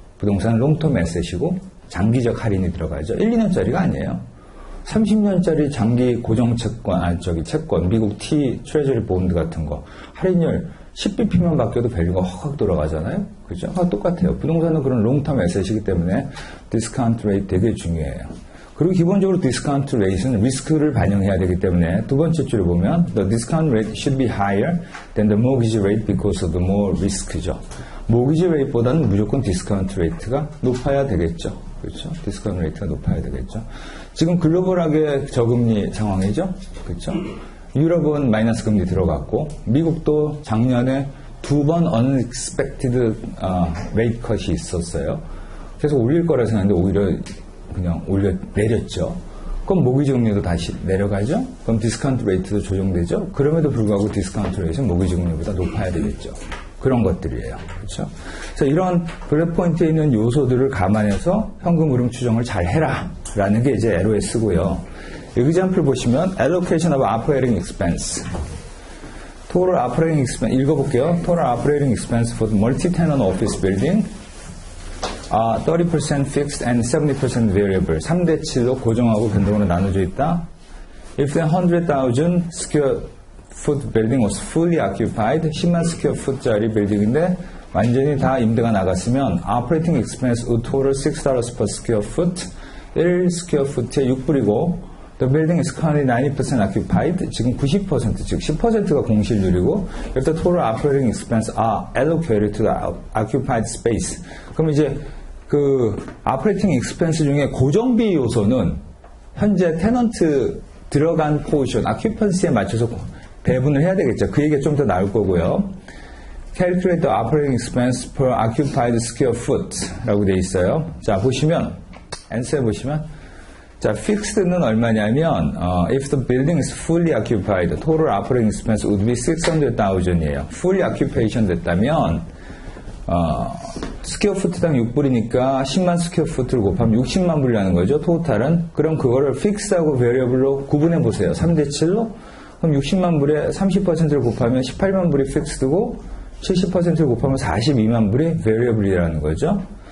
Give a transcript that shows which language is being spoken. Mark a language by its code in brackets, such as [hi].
[ko] 부동산은 롱텀 에셋이고 장기적 할인이 들어가죠. 1, 2년짜리가 아니에요. 30년짜리 장기 고정채권, 채권, 미국 T, 트레저리 본드 같은 거 할인율 10bp만 바뀌어도 밸류가 확확 돌아가잖아요. 그죠? 똑같아요. 부동산은 그런 롱텀 에셋이기 때문에 디스카운트 레이트 되게 중요해요. 그리고 기본적으로 디스카운트 레이트는 리스크를 반영해야 되기 때문에 두 번째 줄에 보면 [en] The discount rate should be higher than the mortgage rate because of the more risk죠. [ko] 모기지 레이트보다는 무조건 디스카운트 레이트가 높아야 되겠죠. 그렇죠? 디스카운트 레이트가 높아야 되겠죠. 지금 글로벌하게 저금리 상황이죠. 그렇죠? 유럽은 마이너스 금리 들어갔고 미국도 작년에 2번 unexpected rate cut이 있었어요. 그래서 올릴 거라 생각했는데 오히려 그냥 내렸죠. 그럼 모기지 금리도 다시 내려가죠. 그럼 디스카운트 레이트도 조정되죠. 그럼에도 불구하고 디스카운트 레이트는 모기지 금리보다 높아야 되겠죠. 그런 것들이에요. 그렇죠? 그래서 이런 블랙 포인트에 있는 요소들을 감안해서 현금 흐름 추정을 잘 해라 라는 게 이제 LOS고요. [en] example 보시면 allocation of operating expense. total operating expense [ko] 읽어볼게요. [en] total operating expense for the multi-tenant office building 30% fixed and 70% variable. [ko] 3대7로 고정하고 변동으로 나눠져 있다. [en] If the 100,000 square foot building was fully occupied, 10만 square foot짜리 [ko] 빌딩인데 완전히 다 임대가 나갔으면 [en] operating expense would total $6 per square foot. 1 square foot에 6불이고 the building is currently 90% occupied. [ko] 지금 90%, 즉 10%가 공실률이고 [en] if the total operating expense are allocated to the occupied space. [ko] 그럼 이제 그 operating expense 중에 고정비 요소는 현재 테넌트 들어간 포션, occupancy에 맞춰서 배분을 해야 되겠죠. 그 얘기가 좀 더 나올 거고요. [en] Calculate the operating expense per occupied square foot [ko] 라고 되어 있어요. 자, 보시면, answer 보시면, 자, fixed는 얼마냐면, [en] if the building is fully occupied, total operating expense would be 600,000이에요. [ko] fully occupation 됐다면, 스퀘어 푸트당 6불이니까 10만 스퀘어 푸트를 곱하면 60만 불이라는 거죠. 토탈은. 그럼 그거를 픽스하고 베리어블로 구분해 보세요. 3대7로. 그럼 60만 불에 30%를 곱하면 18만 불이 픽스드고 70%를 곱하면 42만 불이 베리어블이라는 거죠.